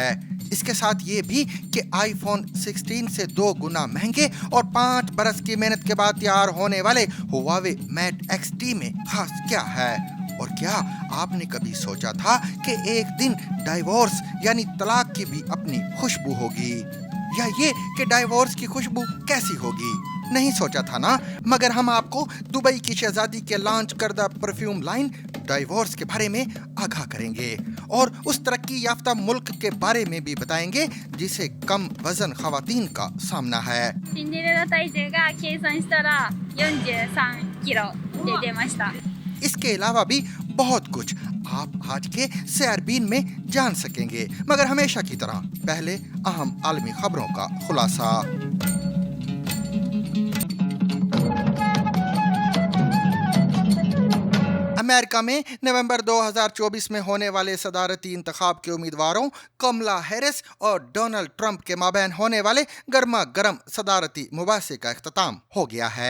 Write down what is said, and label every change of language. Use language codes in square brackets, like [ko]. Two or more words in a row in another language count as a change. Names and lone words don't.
[ur] اس کے ساتھ یہ بھی کہ آئی فون 16 سے 2 گنا مہنگے اور 5 برس کی محنت کے بعد تیار ہونے والے ہواوے میٹ XT میں خاص کیا ہے، اور کیا آپ نے کبھی سوچا تھا کہ ایک دن ڈائیورس یعنی طلاق کی بھی اپنی خوشبو ہوگی، یا یہ کہ ڈائیورس کی خوشبو کیسی ہوگی. نہیں سوچا تھا نا، مگر ہم آپ کو دبئی کی شہزادی کے لانچ کردہ پرفیوم لائن ڈائیورس کے بارے میں آگاہ کریں گے، اور اس ترقی یافتہ ملک کے بارے میں بھی بتائیں گے جسے کم وزن خواتین کا سامنا ہے. [ja] シンデレラ体重が計算したら43キロで出ました。 [ur] اس کے علاوہ بھی بہت کچھ آپ آج کے سیربین میں جان سکیں گے، مگر ہمیشہ کی طرح پہلے اہم عالمی خبروں کا خلاصہ. امریکہ میں نومبر 2024 میں ہونے والے صدارتی انتخاب کے امیدواروں کملا ہیرس اور ڈونلڈ ٹرمپ کے مابین ہونے والے گرما گرم صدارتی مباحثے کا اختتام ہو گیا ہے.